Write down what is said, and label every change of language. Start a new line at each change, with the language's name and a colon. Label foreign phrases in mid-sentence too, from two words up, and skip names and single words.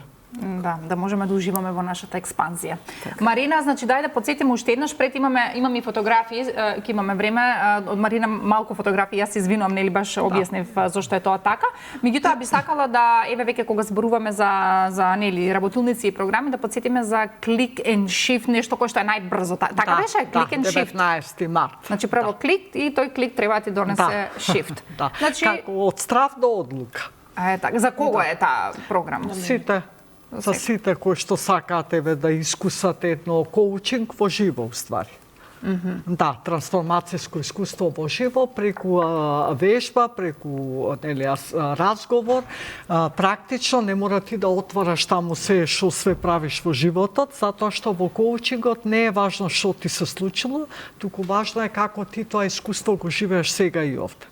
Macedonian: Да можеме да уживаме во нашата експанзија. Марина, значи дај да потсетиме уште еднаш, пред имаме и фотографии, ќе имаме време, од Марина малку фотографии, јас се извинувам, нели баш објаснив зошто е тоа така. Меѓутоа би сакала да еве веќе кога зборуваме за нели работилници и програми да потсетиме за click and shift, нешто кое што е најбрзо. Така беше click and shift. 19 март. Значи прво клик и тој клик треба ти донесе shift. Значи како од страв до одлука. Така, за кого е таа програма? За сите кои што сакаат да искусат едно коучинг во живо уствари. Да, трансформацијско искуство во живо преку вежба, преку разговор, практично не мора ти да отвараш таму се што све правиш во животот, затоа што во коучингот не е важно што ти се случило, туку важно е како ти тоа искуство го живееш сега и овде.